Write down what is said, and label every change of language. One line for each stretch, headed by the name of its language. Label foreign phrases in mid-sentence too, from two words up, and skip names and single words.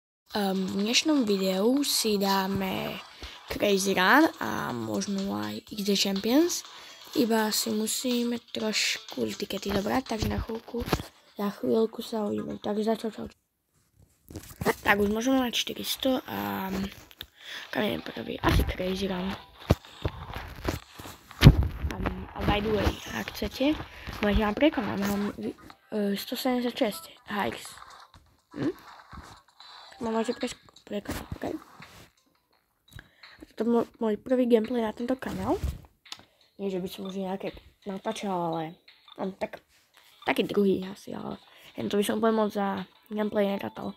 Slovak: V dnešnom videu si dáme Crazy Run a možno aj XD Champions. Iba si musíme trošku tikety zobrať, takže za chvíľku sa uvidíme. Takže čau. Tak už môžeme mať 400 a kam idem prvý? Asi Crazy Run. A
English: by the way,
Slovak: ak chcete, môžete vám prekonať, mám 176 hikes. Môžete prekonať, ok? To je môj prvý gameplay na tento kanál. Nie, že by som už nejaké natáčal, ale taký druhý asi, ale to by som úplne moc za gameplay nerátal.